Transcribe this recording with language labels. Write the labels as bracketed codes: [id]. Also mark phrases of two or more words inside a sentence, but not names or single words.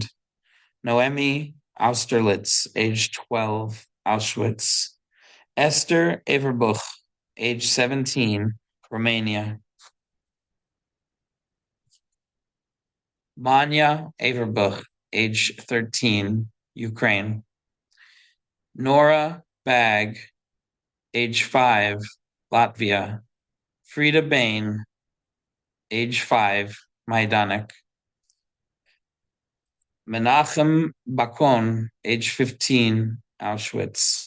[en] Noemi Austerlitz, age 12, Auschwitz. Esther Averbuch, age 17, Romania. Manya Averbuch, age 13, Ukraine. Nora Bag, age 5, Latvia. Frida Bain, age 5, Majdanek. Menachem Bakon, age 15, Auschwitz.